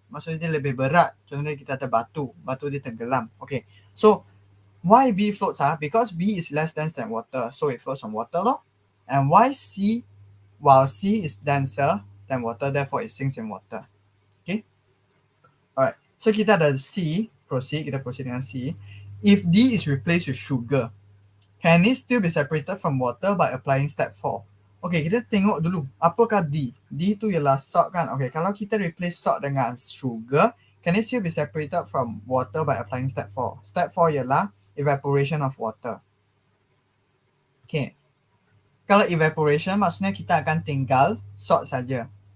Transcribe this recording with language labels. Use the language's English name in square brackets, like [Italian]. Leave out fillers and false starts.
[Malay] Maksudnya dia lebih berat. Contohnya kita ada batu. Batu dia tenggelam. [English] Okay. So, why B floats? Because B is less dense than water, so it floats on water lor. And why C, while C is denser than water, therefore it sinks in water. Okay. Alright. [Malay] So kita ada C, kita proceed dengan C. [English] If D is replaced with sugar, can it still be separated from water by applying step 4? [Malay] Okay, kita tengok dulu apakah D. D tu ialah salt kan. [English] Okay, [Malay] kalau kita replace salt dengan sugar, [English] can it still be separated from water by applying step 4? Step 4 ialah evaporation of water. [Malay] Okay, kalau evaporation maksudnya kita akan tinggal salt saja.